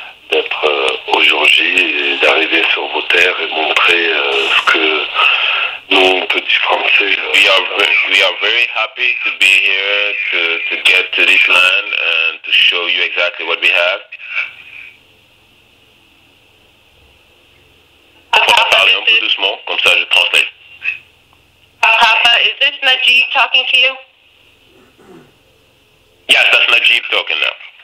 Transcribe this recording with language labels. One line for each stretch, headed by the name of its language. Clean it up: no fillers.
French: D'être aujourd'hui et d'arriver sur vos terres et montrer ce que nous, petits Français...
English: We are very happy to be here to get to this land and to show you exactly what we have.
French: On va parler un peu doucement, comme ça je translate.
English: Papa, is this Nadjib talking to you? Yes, that's Nadjib talking now.